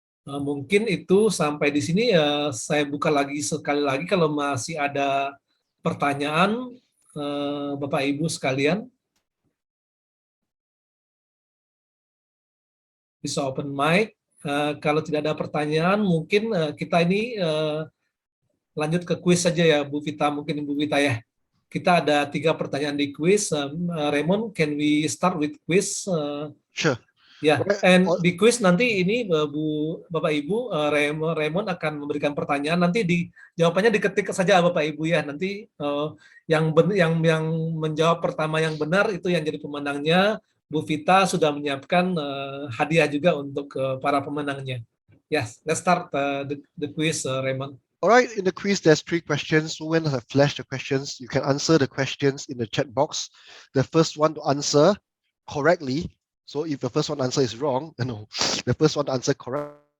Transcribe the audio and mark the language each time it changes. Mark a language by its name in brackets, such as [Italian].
[Indonesian] Mungkin itu sampai di sini ya, saya buka lagi sekali lagi kalau masih ada pertanyaan Bapak Ibu sekalian. Bisa open mic. Kalau tidak ada pertanyaan, mungkin kita ini lanjut ke kuis saja ya Bu Vita, mungkin Ibu Vita ya. Kita ada 3 pertanyaan di quiz. [English] Raymond, can we start with quiz? Sure. [Indonesian] Ya, and di quiz nanti ini Bapak Ibu, Raymond akan memberikan pertanyaan. Nanti jawabannya diketik saja Bapak Ibu ya. Nanti yang menjawab pertama yang benar itu yang jadi pemenangnya. Bu Vita sudah menyiapkan hadiah juga untuk para pemenangnya. [English] Yes, let's start the quiz, Raymond. All right, in the quiz, there's 3 questions. So when I flash the questions, you can answer the questions in the chat box. The first one to answer correctly. So if the first one answer is wrong, no, the first one to answer correct.